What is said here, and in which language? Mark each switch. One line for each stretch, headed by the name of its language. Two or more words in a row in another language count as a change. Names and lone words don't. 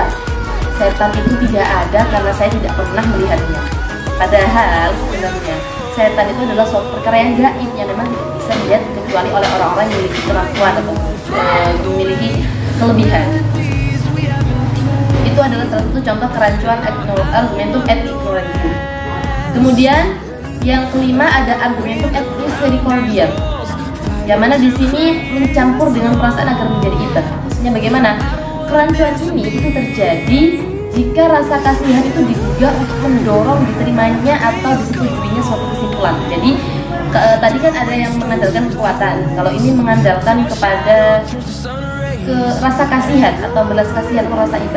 Indonesian: Setan itu tidak ada karena saya tidak pernah melihatnya. Padahal sebenarnya setan itu adalah suatu perkara yang gaib yang memang tidak bisa dilihat kecuali oleh orang-orang yang memiliki kemampuan atau memiliki kelebihan. Itu adalah salah satu contoh kerancuan
Latin: argumentum et ignorantium.
Indonesian: Kemudian yang kelima ada
Latin: argumentum et misericordiam,
Indonesian: yang mana di sini mencampur dengan perasaan agar menjadi iter. Maksudnya bagaimana? Kerancuan ini itu terjadi jika rasa kasihan itu diduga untuk mendorong diterimanya atau disetujuinya suatu kesimpulan. Jadi tadi kan ada yang mengandalkan kekuatan, kalau ini mengandalkan kepada rasa kasihan atau belas kasihan atau rasa iba.